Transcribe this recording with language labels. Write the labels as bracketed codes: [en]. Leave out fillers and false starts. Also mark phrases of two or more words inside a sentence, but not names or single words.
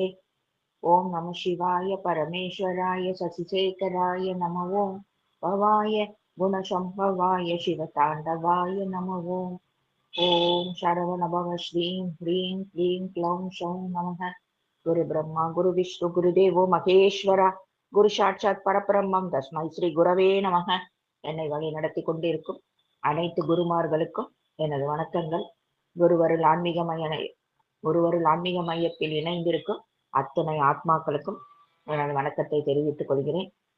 [sa] ओम नमः शिवाय परमेश्वराय शशिशेखराय नमः। ओं भवाय गुणसंभवाय शिवतांडवाय नमः। ओं शरवणभव श्रीं ह्रीं क्लीं क्लौं सौं नमः। गुरु ब्रह्मा गुरु विष्णु गुरुदेवो महेश्वर गुरु साक्षात् परब्रह्म तस्मै श्री गुरवे नमः. [ta] என்னை வழி நடத்தி கொண்டிருக்கும் அனைத்து குருமார்களுக்கும் எனது வணக்கங்கள். குருவருள் ஆன்மீக மையத்தில் இணைந்திருக்கும் அத்தனை ஆத்மாக்களுக்கும் எனது வணக்கத்தை தெரிவித்துக் கொள்கிறேன்.